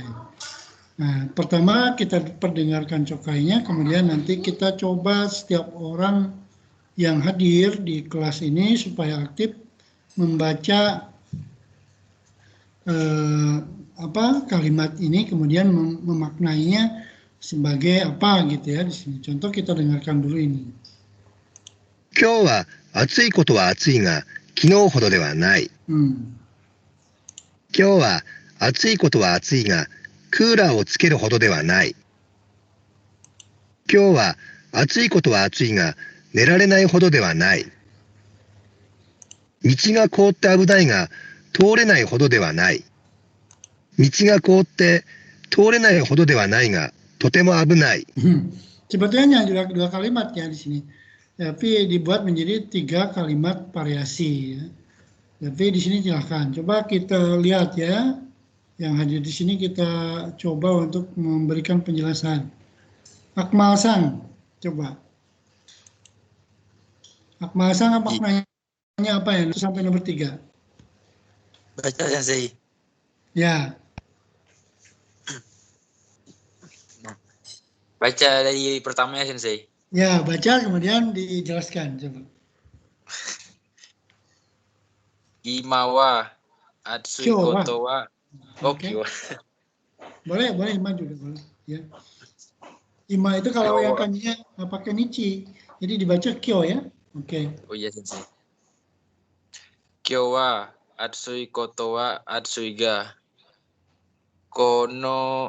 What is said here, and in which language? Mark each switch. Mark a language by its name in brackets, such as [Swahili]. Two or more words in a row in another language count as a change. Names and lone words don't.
[Indonesian] Nah, pertama kita perdengarkan cokainya, kemudian nanti kita coba setiap orang yang hadir di kelas ini supaya aktif membaca kalimat ini kemudian memaknainya sebagai apa gitu ya di sini. Contoh kita dengarkan dulu ini. [Japanese] 今日は暑いことは暑いが、昨日ほどではない。今日は暑いことは暑いが、クーラーをつけるほどではない。今日は暑いことは暑いが、寝られないほどではない。道が凍って危ないが、通れないほどではない。道が凍って通れないほどではないが、とても危ない。 [Indonesian] Sebetulnya hanya dua kalimat ya di sini, tapi dibuat menjadi 3 kalimat variasi. Ya. Tapi di sini silahkan coba kita lihat ya, yang hadir di sini kita coba untuk memberikan penjelasan. Akmal Sang, coba. Akmal Sang maknanya apa ya? Sampai nomor 3. Baca Sensei. Ya. Baca dari pertamanya Sensei. Ya, baca kemudian dijelaskan coba. [Japanese] 今は暑い今日は. ことは [Indonesian] Oke. [Japanese] Kyo. [Indonesian] Boleh Ima juga boleh. Ya. Ima itu kalau [Japanese] Kyo. [Indonesian] yang kanjinya pakai nichi, jadi dibaca kyo ya. Oke. Oh iya Sensei. [Japanese] 今日は暑いことは暑いがこの